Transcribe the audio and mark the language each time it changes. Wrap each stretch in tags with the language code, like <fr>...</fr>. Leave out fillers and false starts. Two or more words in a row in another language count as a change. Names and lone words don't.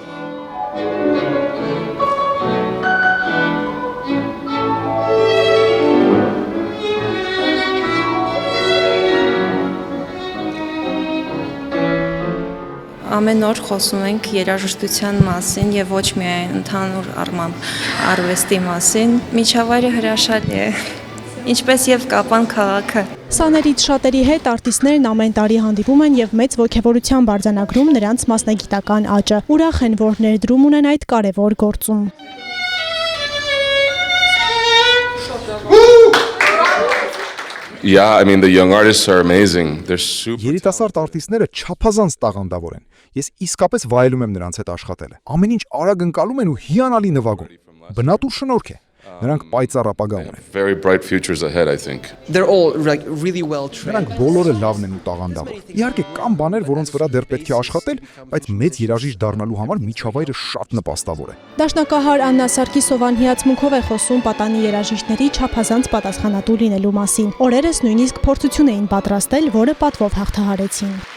<hy>Ամեն օր խոսում ենք երաժշտության մասին եւ ոչ միայն ընդհանուր առմամբ արվեստի մասին։ Միջավայրը հրաշալի է, ինչպես եւ Կապան քաղաքը։ Սաներից շատերի հետ արտիստներն ամեն տարի հանդիպում են եւ մեծ ոգևորությամբ արձանագրում նրանց մասնագիտական աճը։ Ուրախ են, որ ներդրում ունեն այդ կարևոր գործում։</hy> <en>Yeah, I mean the young artists are amazing. They're super.</en> <hy>Երիտասարդ արտիստները չափազանց տաղանդավոր են։ Ես իսկապես վայելում եմ նրանց հետ աշխատելը։ Ամեն ինչ արագ ընկալում են ու հիանալի նվագում։ Բնատուր շնորհք է։ Նրանք պայծառ ապագա ունեն։</hy> <en>Very bright futures ahead, I think. They're all like really well trained.</en> <hy>Նրանք բոլորը լավն են ու տաղանդավոր։ Իհարկե կան բաներ, որոնց վրա դեռ պետք է աշխատել, բայց մեծ երաժիշտ դառնալու համար միջավայրը շատ նպաստավոր է։ Դաշնակահար Աննա Սարգիսովան հիացմունքով է խոսում պատանի երաժիշտների չափազանց պատասխանատու լինելու մասին։ Օրերս նույնիսկ փորձություն էին պատրաստել, որը պատվով հաղթահարեցին։</hy>